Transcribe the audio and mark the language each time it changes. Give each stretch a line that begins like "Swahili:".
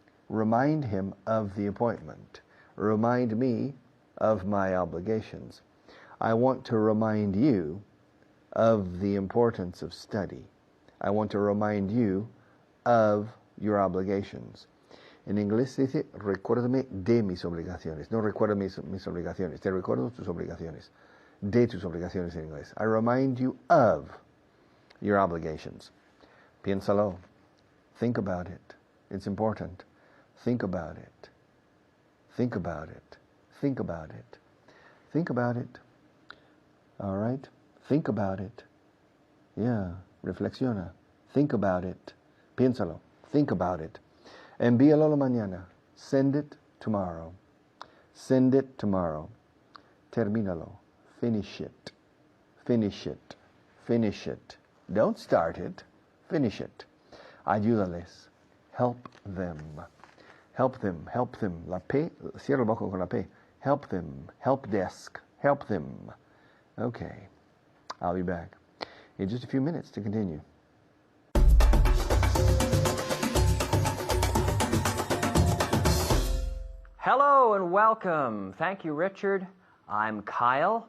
English: Remind him of the appointment. Remind me of my obligations. I want to remind you of the importance of study. I want to remind you of your obligations.
Spanish: En inglés se dice, recuérdame de mis obligaciones. No recuerda mis obligaciones. Te recuerdo tus obligaciones. De tus obligaciones en inglés.
English: I remind you of your obligations.
Spanish: Piénsalo.
English: Think about it. It's important. Think about it. Think about it. Think about it. Think about it. All right? Think about it. Yeah.
Spanish: Reflexiona.
English: Think about it. Piénsalo. Think about it.
Spanish: Envíalo la mañana.
English: Send it tomorrow. Send it tomorrow.
Spanish: Termínalo.
English: Finish it. Finish it. Finish it. Don't start it. Finish it.
Spanish: Ayúdales.
English: Help them. Help them. Help them.
Spanish: La P, cierra el boca con la P.
English: Help them. Help desk. Help them. Okay. I'll be back in just a few minutes to continue. Hello and welcome. Thank you, Richard. I'm Kyle.